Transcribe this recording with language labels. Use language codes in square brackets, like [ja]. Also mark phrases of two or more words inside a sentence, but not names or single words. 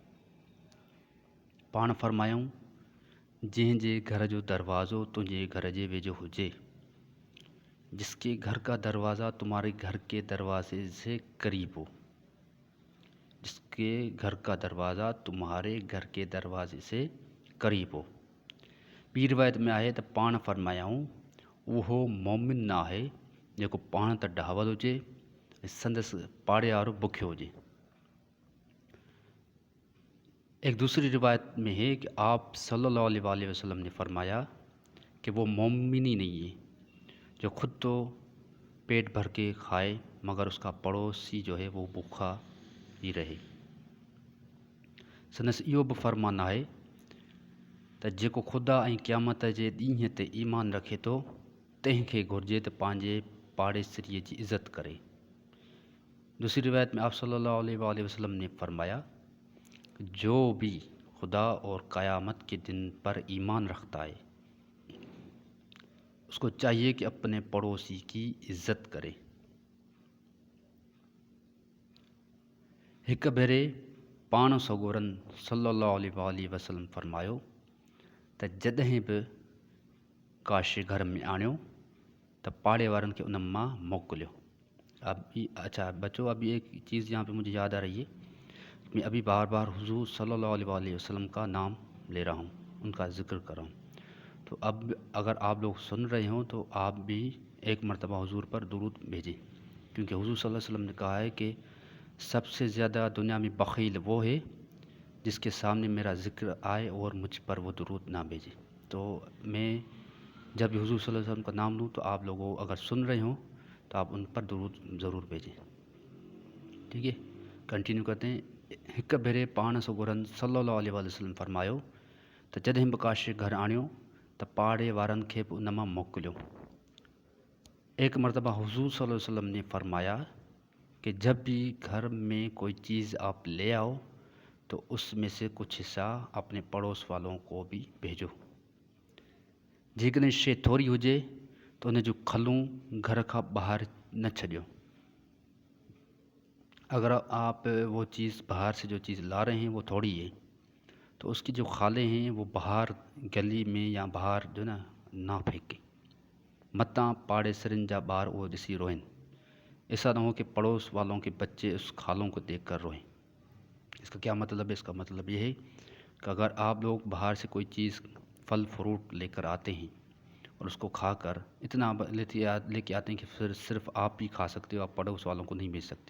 [sd] پان فرمایوں جن جے گھر جو دروازو تجھے گھر جے ویجو ہوجے، [ur] جس کے گھر کا دروازہ تمہارے گھر کے دروازے سے قریب ہو. جس کے گھر کا دروازہ تمہارے گھر کے دروازے سے قریب ہو. [sd] ॿी रिवायत में आहे त पाण फरमायाऊं उहो मोमिन न आहे जेको पाण त ढावल हुजे संदसि पाड़े वारो बुखियो हुजे. [ur] ایک دوسری روایت میں ہے کہ آپ [ar] صلی اللہ علیہ وسلم [ur] نے فرمایا کہ وہ مومن ہی نہیں ہے جو خود تو پیٹ بھر کے کھائے مگر اس کا پڑوسی جو ہے وہ بھوکا ہی رہے. [sd] संदसि इहो बि फरमान आहे त जेको ख़ुदा ऐं क़यामत जे ॾींहं ते ईमान रखे थो तंहिंखे घुरिजे त पंहिंजे पाड़ेसिरीअ जी इज़त करे. [ur] دوسری روایت میں آپ [ar] صلى الله عليه وسلم [ur] نے فرمایا جو بھی خدا اور قیامت کے دن پر ایمان رکھتا ہے اس کو چاہیے کہ اپنے پڑوسی کی عزت کرے. [sd] हिक भेरे पाण सगोरन [ar] صلى الله عليه وسلم [sd] फरमायो त जॾहिं बि काशे घर में आणियो त पाड़े वारनि खे उन मां मोकिलियो. [ur] اچھا بچوں، ابھی ایک چیز یہاں پہ مجھے یاد آ رہی ہے. میں ابھی بار بار حضور [ar] صلى الله عليه وسلم [ur] کا نام لے رہا ہوں، ان کا ذکر کر رہا ہوں. تو اب اگر آپ لوگ سن رہے ہو تو آپ بھی ایک مرتبہ حضور پر درود بھیجیں، کیونکہ حضور [ar] صلى الله عليه وسلم [ur] نے کہا ہے کہ سب سے زیادہ دنیا میں بخیل وہ ہے جس کے سامنے میرا ذکر آئے اور مجھ پر وہ درود نہ بھیجے. تو میں جب بھی حضور [ar] صلى الله عليه وسلم [ur] کا نام لوں تو آپ لوگوں اگر سن رہے ہو تو آپ ان پر درود ضرور بھیجیں. ٹھیک ہے، کنٹینیو کرتے ہیں. [sd] हिक भेरे पाण सगोरन [ar] صلى الله عليه وسلم [sd] फरमायो त जॾहिं बि काशे घर आणियो त पाड़े वारनि खे बि उन मां मोकिलियो. [ur] ایک مرتبہ حضور [ar] صلى الله عليه وسلم [ur] نے فرمایا کہ جب بھی گھر میں کوئی چیز آپ لے آؤ تو اس میں سے کچھ حصہ اپنے پڑوس والوں کو بھی بھیجو. [sd] जेकॾहिं शइ थोरी हुजे तो उन जो खलूं घर खां ॿाहिरि न छॾियो. [ur] اگر آپ وہ چیز باہر سے جو چیز لا رہے ہیں وہ تھوڑی ہے تو اس کی جو کھالیں ہیں وہ باہر گلی میں یا باہر جو نہ پھینکے. [sd] मता पाड़े सिरन जा ॿार वो ॾिसी रोइन. [ur] ایسا نہ ہو کہ پڑوس والوں کے بچے اس کھالوں کو دیکھ کر روئیں. اس کا کیا مطلب ہے? اس کا مطلب یہ ہے کہ اگر آپ لوگ باہر سے کوئی چیز پھل فروٹ لے کر آتے ہیں اور اس کو کھا کر اتنا لے کے آتے ہیں کہ پھر صرف آپ ہی کھا سکتے ہو، آپ پڑوس والوں کو نہیں بھیج سکتے.